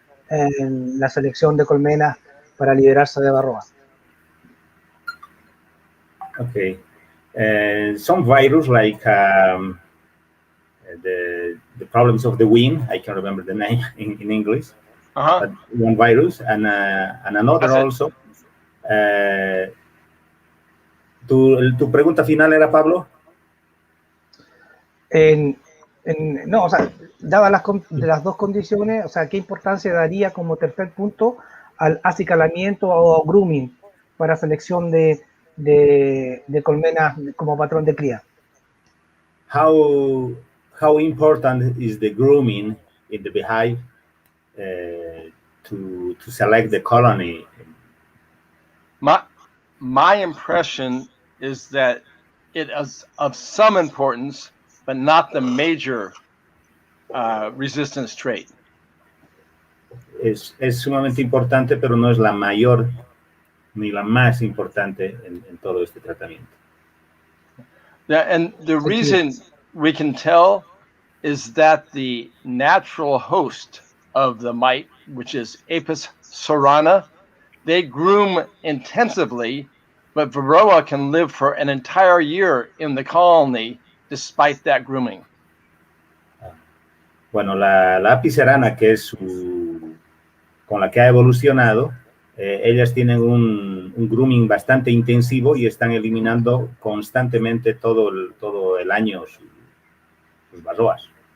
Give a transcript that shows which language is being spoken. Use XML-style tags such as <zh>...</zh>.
<es>en la selección de colmenas para liberarse de varroa.</es> <en>Okay. Some virus like the problems of the wing, I can't remember the name in English, but one virus and another also.</en> <es>¿Tu pregunta final era, Pablo? No, o sea, dadas las dos condiciones, o sea, ¿qué importancia daría como tercer punto al acicalamiento o grooming para selección de colmenas como patrón de cría?</es> <en>How important is the grooming in the beehive to select the colony? My impression is that it is of some importance, but not the major resistance trait.</en> <es>Es sumamente importante, pero no es la mayor ni la más importante en todo este tratamiento.</es> <en>Yeah, and the reason we can tell is that the natural host of the mite, which is Apis cerana, they groom intensively, but Varroa can live for an entire year in the colony despite that grooming.</en> <es>Bueno, la Apis cerana, que es con la que ha evolucionado, ellas tienen un grooming bastante intensivo y están eliminando constantemente todo el año sus varroas.</es>